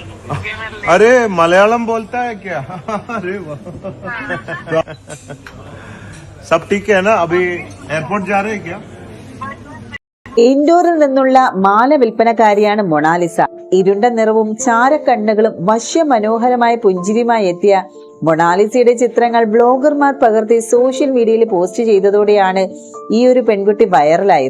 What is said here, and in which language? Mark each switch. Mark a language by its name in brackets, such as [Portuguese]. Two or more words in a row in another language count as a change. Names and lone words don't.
[Hindi] अरे मलयालम बोलता है क्या? अरे वाह। सब ठीक है ना? अभी एयरपोर्ट जा रहे हैं क्या? [Malayalam] ഇൻഡോറിൽ നിന്നുള്ള മാല വിൽപ്പനക്കാരിയാണ് മൊണാലിസ. ഇരുണ്ട നിറവും ചാരക്കണ്ണുകളും വശ്യമനോഹരമായ പുഞ്ചിരിയുമായി എത്തിയ മൊണാലിസയുടെ ചിത്രങ്ങൾ ബ്ലോഗർമാർ പകർത്തി സോഷ്യൽ മീഡിയയിൽ പോസ്റ്റ് ചെയ്തതോടെയാണ് ഈ ഒരു പെൺകുട്ടി വൈറലായത്.